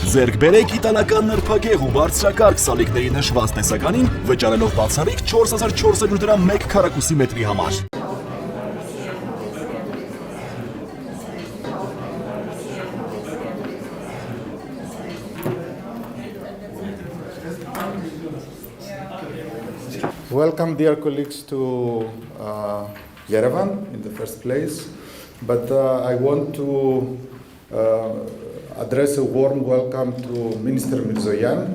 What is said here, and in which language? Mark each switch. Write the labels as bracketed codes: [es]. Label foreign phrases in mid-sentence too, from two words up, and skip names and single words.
[hy] Ձեռք բերեք իտալական նրբագեղ ու բարձրակարգ սալիկների նշված տեսականին, վճարելով բացառիկ 4400 դրամ 1 քառակուսի մետրի համար։ [en] Welcome, dear colleagues, to Yerevan in the first place, but I want to address a warm welcome to Minister Mիրզոյանի.